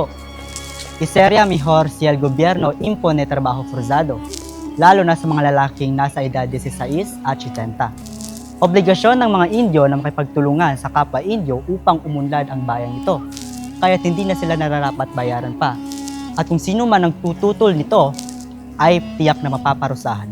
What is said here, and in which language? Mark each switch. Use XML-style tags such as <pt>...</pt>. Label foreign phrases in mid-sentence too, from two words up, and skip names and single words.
<es>Y sería mejor si el gobierno impone trabajo forzado,</es> <tl>lalo na sa mga lalaking nasa edad 16 at 70. Obligasyon ng mga Indio na makipagtulungan sa kapwa Indio upang umunlad ang bayan nito, kaya't hindi na sila nararapat bayaran pa. At kung sino man ang tututol nito, ay tiyak na mapaparusahan.</tl>